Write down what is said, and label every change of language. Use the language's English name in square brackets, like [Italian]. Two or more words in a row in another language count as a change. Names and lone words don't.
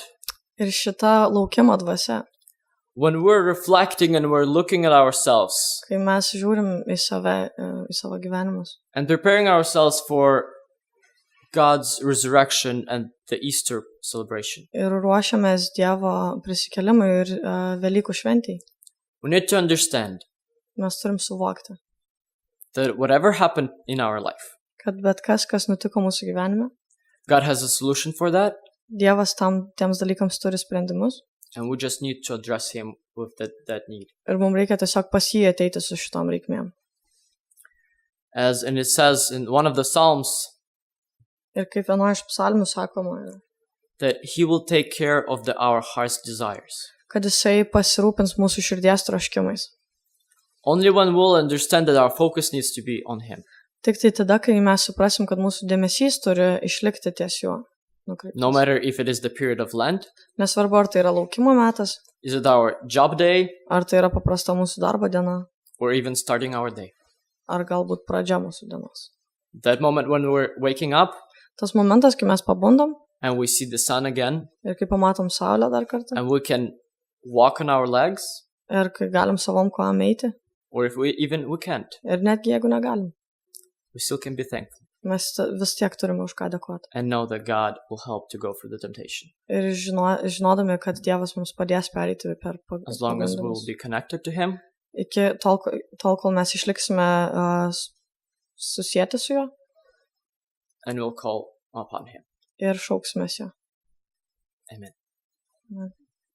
[Lithuanian] Ir šita laukimo dvasia, [English] when we're reflecting and we're looking at ourselves [Lithuanian] kai mes žiūrim į save, į savo gyvenimus [English] and preparing ourselves for God's resurrection and the Easter celebration, [Lithuanian] ir ruošiamės Dievo prisikelimui ir Velykų šventijai, [English] we need to understand [Lithuanian] mes turim suvokti, [English] that whatever happened in our life, [Lithuanian] kad bet kas nutiko mūsų gyvenime, [English] God has a solution for that, [Lithuanian] Dievas tiems dalykams turi sprendimus [English] and we just need to address Him with that need. [Lithuanian] ir mums reikia tiesiog pas jį ateiti su šitom reikmėm. [English] And it says in one of the Psalms [Lithuanian] Ir kaip vienoje iš psalmių sakoma, [English] that He will take care of our heart's desires. [Lithuanian] kad Jisai pasirūpins mūsų širdies troškimais. [English] Only when we'll understand that our focus needs to be on Him. [Lithuanian] Tik tai tada, kai mes suprasim, kad mūsų dėmesys turi išlikti ties juo. [English] No matter if it is the period of Lent, [Lithuanian] Nesvarbu, ar tai yra laukimo metas, [English] is it our job day, [Lithuanian] ar tai yra paprasta mūsų darbo diena, [English] or even starting our day. [Lithuanian] ar galbūt pradžia mūsų dienos. [English] That moment when we're waking up [Lithuanian] Tas momentas, kai mes pabundam [English] and we see the sun again, [Lithuanian] ir kai pamatom saulę dar kartą, [English] and we can walk on our legs, [Lithuanian] ir kai galim savom kojom eiti, [English] or if we can't, [Lithuanian] ir netgi jeigu negalim, [English] we still can be thankful [Lithuanian] mes vis tiek turime už ką dėkoti. [English] and know that God will help to go through the temptation. [Lithuanian] Ir žinodami, kad Dievas mums padės pereiti per [English] As long as we'll [Lithuanian] pagundimus. [English] be connected to Him, [Lithuanian] Iki tol, kol mes išliksime susieti su juo [English] and we'll call upon Him. [Lithuanian] ir šauksime jo. [English] Amen. [Lithuanian] Amen.